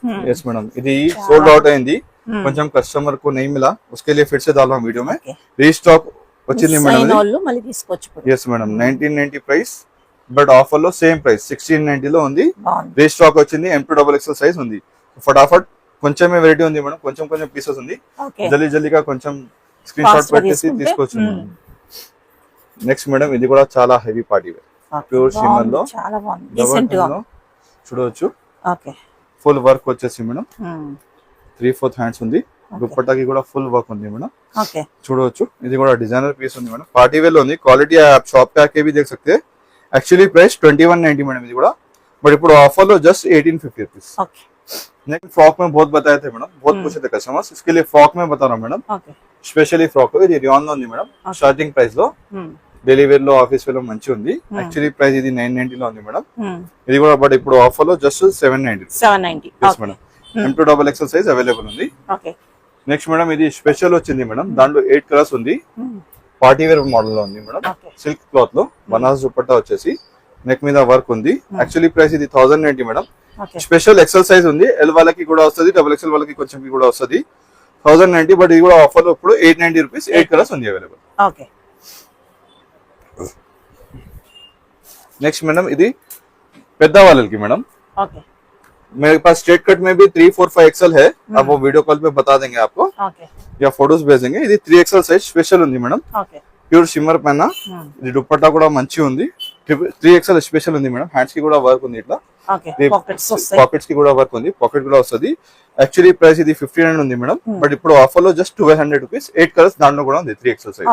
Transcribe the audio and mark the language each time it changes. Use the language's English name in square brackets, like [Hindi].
[Hindi] Yes madam, [Telugu] ఇది sold out అయింది, కొంచెం కస్టమర్ [Hindi] को नहीं मिला, उसके लिए फिर से डाला वीडियो में. [Telugu] రీస్టాక్ వచ్చింది మేడం. వాళ్ళు మళ్ళీ తీసుకోవచ్చు. yes madam, 1990 price, but offer లో సేమ్ ప్రైస్ 1690 లో ఉంది. బాగుంది. రీస్టాక్ వచ్చింది, M to XXL సైజ్ ఉంది. ఫటాఫట్ కొంచెమే వెరైటీ ఉంది మేడం, కొంచెం పీసెస్ ఉంది. ఓకే జల్దీగా కొంచెం స్క్రీన్ షాట్ పెట్టేసి తీసుకోవచ్చు. నెక్స్ట్ మేడం ఇది కూడా చాలా heavy party wear, pure shimmer లో చాలా బాగుంది, డీసెంట్ గా చూడవచ్చు. ఓకే ఫుల్ వర్క్ వచ్చేసి మేడం, 3/4 హ్యాండ్స్ ఉంది. దుపట్టాకి కూడా ఫుల్ వర్క్ ఉంది మేడం. ఓకే చూడవచ్చు, ఇది కూడా డిజైనర్ పీస్ ఉంది మేడం, పాर्टी वेयर లో ఉంది. [Hindi] क्वालिटी आप शॉप पे आके भी देख सकते हैं. एक्चुअली प्राइस 2190 मैडम ఇది కూడా, बट [Telugu] ఇప్పుడు ఆఫర్ లో [Hindi] just 1850 rupees. Okay next frock में बहुत बताए थे मैडम, बहुत पूछे थे कस्टमर्स, इसके लिए फ्रॉक में बता रहा हूं मैडम. [Telugu] ఓకే స్పెషల్లీ ఫ్రాక్ ఇది రియాన్ లో ఉంది మేడం, స్టార్టింగ్ ప్రైస్ లో. డైలీ వేర్ లో, ఆఫీస్ వేర్ లో మంచి ఉంది. యాక్చువల్లీ ప్రైస్ ఇది 990 లో ఉంది మేడం. ఇది కూడా బట్ ఇప్పుడు ఆఫర్ లో just 790. 790 yes madam. M to XXL size available ఉంది. ఓకే నెక్స్ట్ మేడం ఇది స్పెషల్ వచ్చింది మేడం, దాంట్లో 8 కలర్స్ ఉంది. పార్టీ వేర్ మోడల్ లో ఉంది మేడం, సిల్క్ క్లాత్ లో. బనారస్ దుపట్టా వచ్చేసి నెక్ మీద వర్క్ ఉంది. యాక్చువల్లీ ప్రైస్ ఇది 1090 మేడం. స్పెషల్ ఎక్సెల్ సైజ్ ఉంది, ఎల్ వాళ్ళకి కూడా వస్తుంది, XXL వాళ్ళకి కొంచెం కూడా వస్తుంది. 1090, బట్ ఇది కూడా ఆఫర్ లో ఇప్పుడు 890 రూపీస్. 8 కలర్స్ ఉంది అవైలబుల్. ఓకే नेक्स्ट मैडम ఇది పెద్ద వాళ్ళకి मैडम, [Hindi] ओके मेरे पास स्ट्रेट कट में भी 3, 4, 5 XL है. आप वो वीडियो कॉल पे बता देंगे आपको, ओके या फोटोज भेजेंगे. [Telugu] ఇది 3 XL సైజ్ స్పెషల్ ఉంది మేడం, ఓకే ప్యూర్ షిమ్మర్ పైన. ఇది దుపట్టా కూడా మంచి ఉంది. 3 XL స్పెషల్ ఉంది మేడం. హ్యాండ్స్ కి కూడా వర్క్ ఉంది, ఇట్లా ఓకే పాకెట్స్ వస్తాయి, పాకెట్స్ కి కూడా వర్క్ ఉంది, పాకెట్ కూడా వస్తుంది. యాక్చువల్లీ ప్రైస్ ఇది 1500 ఉంది మేడం, బట్ ఇప్పుడు ఆఫర్ లో జస్ట్ 1200 రూపీస్. 8 కలర్స్ దాంట్లో కూడా ఉంది, 3 XL సైజ్.